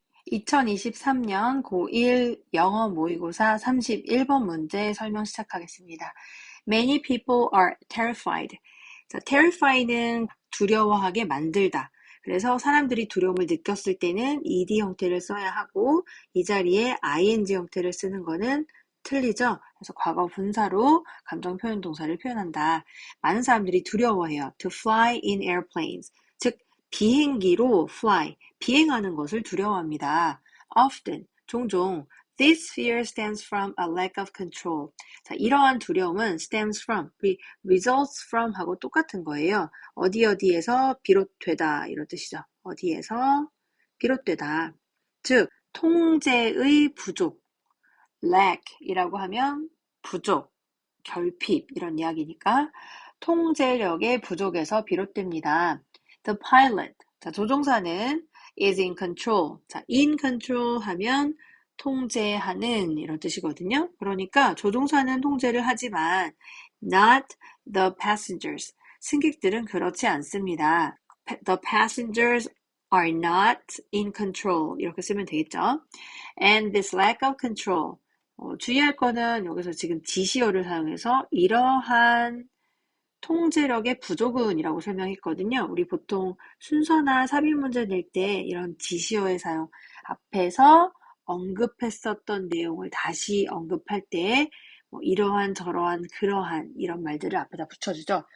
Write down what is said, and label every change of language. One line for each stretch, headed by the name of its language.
Korean: 2023년 고1 영어 모의고사 31번 문제 설명 시작하겠습니다.
English: Many people are terrified.
Korean: 자, terrified는 두려워하게 만들다. 그래서 사람들이 두려움을 느꼈을 때는 ed 형태를 써야 하고 이 자리에 ing 형태를 쓰는 거는 틀리죠. 그래서 과거 분사로 감정 표현 동사를 표현한다. 많은 사람들이 두려워해요.
English: To fly in airplanes.
Korean: 즉 비행기로 fly, 비행하는 것을 두려워합니다.
English: Often,
Korean: 종종,
English: this fear stems from a lack of control.
Korean: 자, 이러한 두려움은
English: stems from, results from
Korean: 하고 똑같은 거예요. 어디에서 비롯되다 이런 뜻이죠. 어디에서 비롯되다. 즉, 통제의 부족, lack 이라고 하면 부족, 결핍 이런 이야기니까 통제력의 부족에서 비롯됩니다.
English: The pilot,
Korean: 자, 조종사는
English: is in control.
Korean: 자, in control 하면 통제하는 이런 뜻이거든요. 그러니까 조종사는 통제를 하지만
English: not the passengers.
Korean: 승객들은 그렇지 않습니다.
English: The passengers are not in control.
Korean: 이렇게 쓰면 되겠죠.
English: And this lack of control.
Korean: 주의할 거는 여기서 지금 지시어를 사용해서 이러한 통제력의 부족은 이라고 설명했거든요. 우리 보통 순서나 삽입 문제 낼 때 이런 지시어의 사용 앞에서 언급했었던 내용을 다시 언급할 때 이러한 저러한 그러한 이런 말들을 앞에다 붙여주죠.